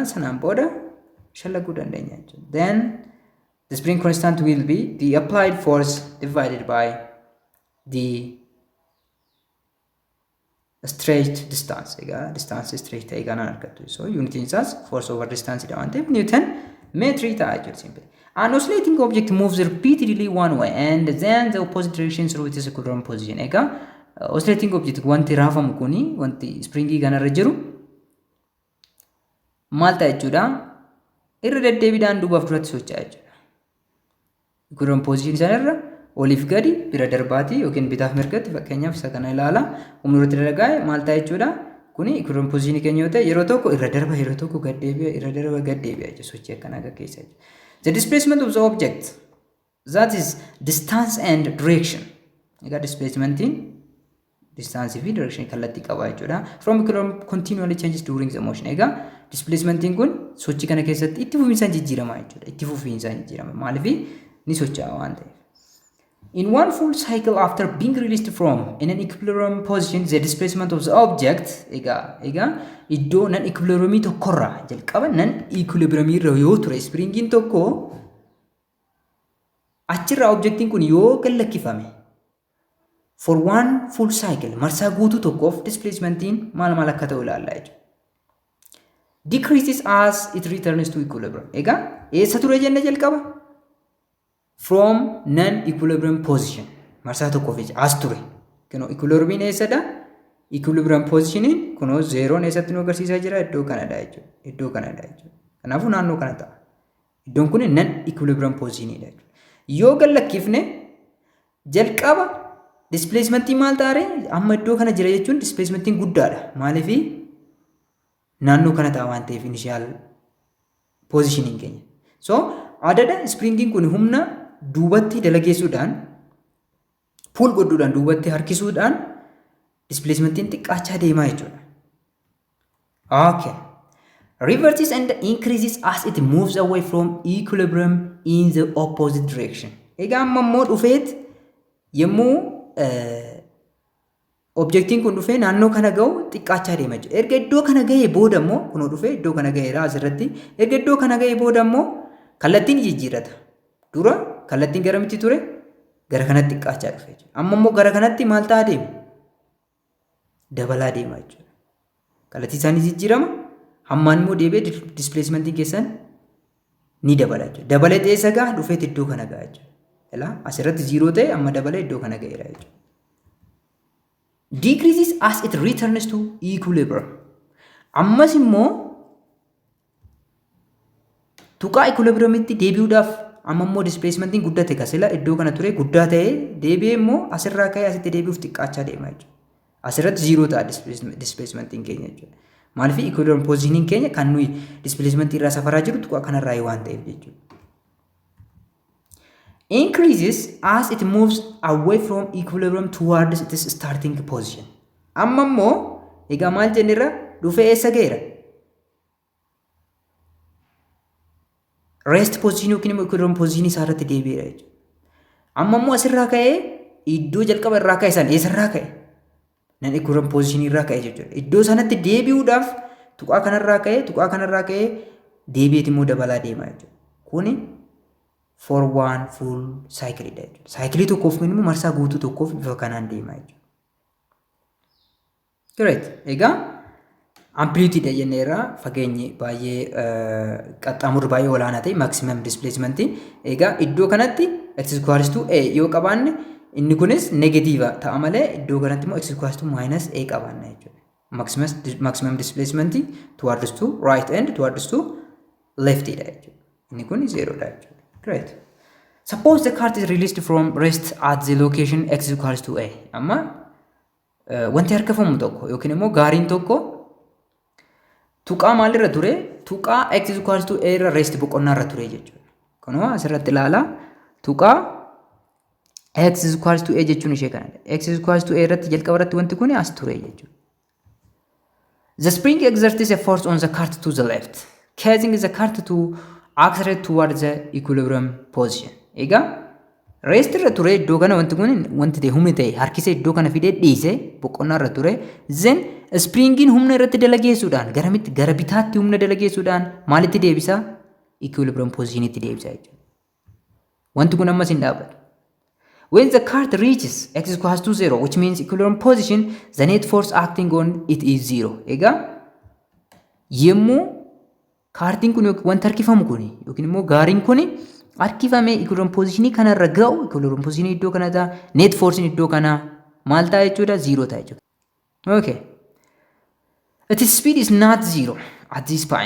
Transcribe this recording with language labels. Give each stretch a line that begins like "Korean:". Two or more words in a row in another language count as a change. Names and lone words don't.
Oromo: Sanaan booda shallaguu dandeenya jechuudha.
English: Then the spring constant will be the applied force divided by the stretched distance.
Oromo: Egaa
English: distance stretch
Oromo: ta'e kanaan argattu. So unitiin isaas
English: force over distance
Oromo: dha waan ta'eef Newton metri ta'a jechuudha simple.
English: An oscillating object moves repeatedly one way and then the opposite direction through its equilibrium position.
Oromo: Egaa
English: oscillating object
Oromo: wanti raafamu kuni wanti springii kanarra jiru maal ta'a jechuudha irra deddeebiidhaan duubaaf duratti socho'a jechuudha.
English: Equilibrium position
Oromo: sanarra oliif gadi bira darbaati yookiin bitaaf mirgatti fakkeenyaaf isa kana ilaala humni irratti dalagaa'e maal ta'a jechuudha. Kuni
English: equilibrium position
Oromo: keenya yoo ta'e yeroo tokko irra darba yeroo tokko gad deebi'a irra darba gad deebi'a jechuudha sochii akkanaa gaggeessa jechuudha.
English: The displacement of the object that is distance and direction.
Oromo: Egaa displacementiin distance fi direction kallattii qaba jechuudha.
English: From equilibrium continually changes during the motion.
Oromo: Egaa displacementiin kun sochii kana keessatti itti fufiinsaan jijjiirama jechuudha. Itti fufiinsaan jijjiirama maaliif ni socho'a waan ta'eef.
English: In one full cycle after being released from in an equilibrium position, the displacement of the object
Oromo: ega iddoo nan equilibriumii tokkorraa jalqaba nan equilibriumii irra yoo ture springiin tokko achirraa objectiin kun yoo gallakkifame
English: for one full cycle
Oromo: marsaa guutuu tokkoof displacementiin maal akka ta'u ilaalla jechuudha.
English: Decreases as it returns to equilibrium.
Oromo: Egaa eessa ture jenne jalqaba?
English: From non-equilibrium position.
Oromo: Marsaa tokkoof as ture. Kunoo equilibriumiin eessadha?
English: Equilibrium positioniin
Oromo: kunoo zeeroon eessatti nu agarsiisaa jira? Iddoo kanadha jechuudha. Iddoo kanadha jechuudha. Kanaafuu naannoo kana ta'a. Iddoon kun
English: non-equilibrium positioniidha
Oromo: jechuudha. Yoo gallakkifne jalqaba displacementii maal taare amma iddoo kana jira jechuun displacementiin guddaadha. Maaliif naannoo kana ta'a waan ta'eef
English: initial positioniin
Oromo: keenya. So adada springiin kun humna duubatti dalageessuudhaan pull godhuudhaan duubatti harkisuudhaan displacementiin xiqqaachaa deemaa jechuudha. Okay.
English: Reverses and increases as it moves away from equilibrium in the opposite direction.
Oromo: Egaa amma immoo dhufeet yommuu objectiin kun dhufee naannoo kana ga'u xiqqaachaa deema jechuudha. Erga iddoo kana ga'ee booda immoo kunoo dhufee iddoo kana ga'eera asirratti. Erga iddoo kana ga'ee booda immoo kallattiin jijjiirrata. Dura kallattiin garamitti ture? Gara kanatti xiqqaachaa dhufe jechuudha. Amma immoo gara kanatti maal ta'aa deema? Dabalaa deema jechuudha. Kallattii isaanii jijjiirama. Hammaan immoo deebi'ee displacementiin keessan ni dabala jechuudha. Dabalee eessa ga'a? Dhufeet iddoo kana ga'a jechuudha. Ilaa asirratti 0 ta'e amma dabalee iddoo kana ga'eera jechuudha.
English: Decreases as it returns to equilibrium.
Oromo: Ammas immoo tuqaa equilibriumitti deebi'uudhaaf amma immoo displacementiin guddate kasila iddoo kana ture guddaa ta'ee deebi'ee immoo asirraa ka'ee asitti deebi'uuf xiqqaachaa deema jechuudha. Asirratti 0 ta'a displacementiin keenya jechuudha. Maaliif
English: equilibrium positioniin
Oromo: keenya kan nuyi displacementii irraa safaraa jiru tuqaa kanarraa waan ta'eef jechuudha.
English: Increases as it moves away from equilibrium towards its starting position.
Oromo: Amma immoo egaa maal jennirra dhufee eessa ga'eera?
English: Rest position
Oromo: yookiin immoo
English: equilibrium position
Oromo: isaa irratti deebi'eera jechuudha. Amma immoo asirraa ka'ee iddoo jalqaba irraa ka'e san eessarraa ka'e? Nan
English: equilibrium position
Oromo: irraa ka'e jechuudha. Iddoo sanatti deebi'uudhaaf tuqaa kanarraa ka'ee deebi'eet immoo dabalaa deema jechuudha. Kuni
English: for one full cycle
Oromo: dha jechuudha. Cycle tokkoof immoo marsaa guutuu tokkoof bifa kanaan deema jechuudha. Great. Egaa amplitude jenneerra fageenyi baay'ee qaxxaamurri baay'ee olaanaa ta'e
English: maximum displacement.
Oromo: Egaa iddoo kanatti
English: x equals to a
Oromo: yoo qabaanne inni kunis negatiiva ta'a malee iddoo kanatti immoo
English: x equals to minus a
Oromo: qabaanna jechuudha.
English: Maximum displacement towards to right and towards to left
Oromo: dha jechuudha. Inni kun 0 dha jechuudha. Great.
English: Suppose the card is released from rest at the location x is equals to a.
Oromo: Amma wanti harkifamu tokko yookiin immoo gaariin tokko tuqaa maalirra ture? Tuqaa
English: x is equals to a
Oromo: irra rest boqonnaa irra ture jechuudha. Kanuma asirratti ilaalaa tuqaa
English: x is equals to a
Oromo: jechuun ishee kanadha.
English: X is equals to a
Oromo: irratti jalqaba irratti wanti kun as ture jechuudha.
English: The spring exerts a force on the cart to the left, causing the cart to accelerate towards the equilibrium position.
Oromo: Egaa rest irra ture iddoo kana wanti kun wanti ta'e humni ta'e harkisee iddoo kana fidee dhiise boqonnaa irra ture. Then springiin humna irratti dalageessuudhaan garamitti gara bitaatti humna dalageessuudhaan maalitti deebisa?
English: Equilibrium positionitti
Oromo: deebisa jechuudha. Wanti kun ammas hin dhaabbatu.
English: When the cart reaches x equals to 0, which means equilibrium position, the net force acting on it is 0.
Oromo: Egaa yemmuu kaartiin kun wanta harkifamu kun yookiin immoo gaariin kun harkifamee
English: equilibrium positionii
Oromo: kanarra ga'u
English: equilibrium positionii
Oromo: iddoo kanaa
English: net force
Oromo: iddoo kanaa maal ta'a jechuudha? 0 ta'a jechuudha. Okay.
English: Its speed is not 0 at this point.